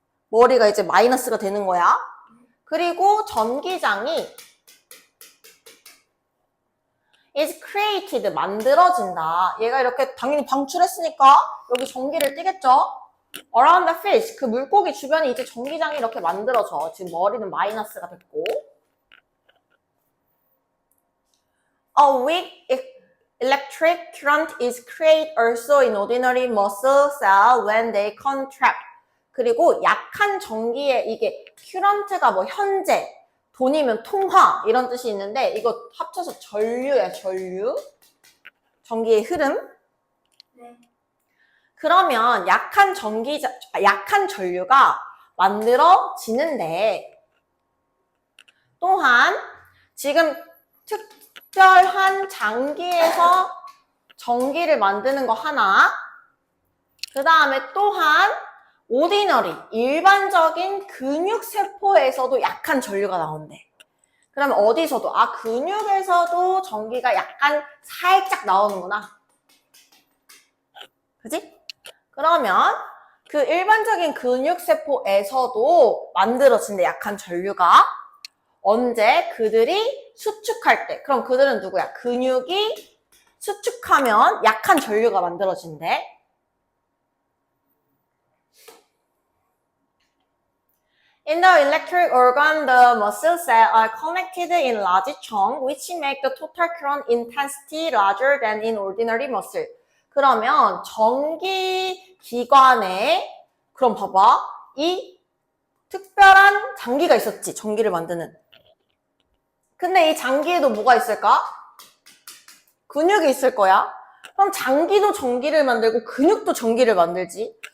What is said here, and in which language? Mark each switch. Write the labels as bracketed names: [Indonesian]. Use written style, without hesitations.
[Korean] 머리가 이제 마이너스가 되는 거야. 그리고 전기장이 is created, 만들어진다. 얘가 이렇게 당연히 방출했으니까 여기 전기를 띠겠죠? around the fish, 그 물고기 주변에 이제 전기장이 이렇게 만들어져. 지금 머리는 마이너스가 됐고. [English] A weak electric current is created also in ordinary muscle cell when they contract. [Korean] 그리고 약한 전기에 이게 current가 뭐 현재, 돈이면 통화 이런 뜻이 있는데 이거 합쳐서 전류야, 전류. 전기의 흐름. 네. 그러면 약한 전류가 만들어지는데 또한 지금 특별한 장기에서 전기를 만드는 거 하나, 그 다음에 또한 오디너리, 일반적인 근육세포에서도 약한 전류가 나온대. 그러면 어디서도? 근육에서도 전기가 약간 살짝 나오는구나. 그지? 그러면 그 일반적인 근육세포에서도 만들어진대, 약한 전류가. 언제? 그들이 수축할 때. 그럼 그들은 누구야? 근육이 수축하면 약한 전류가 만들어진대. [English] In the electric organ, the muscle cells are connected in large chunks, which make the total current intensity larger than in ordinary muscle. [Korean] 그러면 전기 기관에, 그럼 봐봐. 이 특별한 장기가 있었지, 전기를 만드는. 근데 이 장기에도 뭐가 있을까? 근육이 있을 거야. 그럼 장기도 전기를 만들고 근육도 전기를 만들지.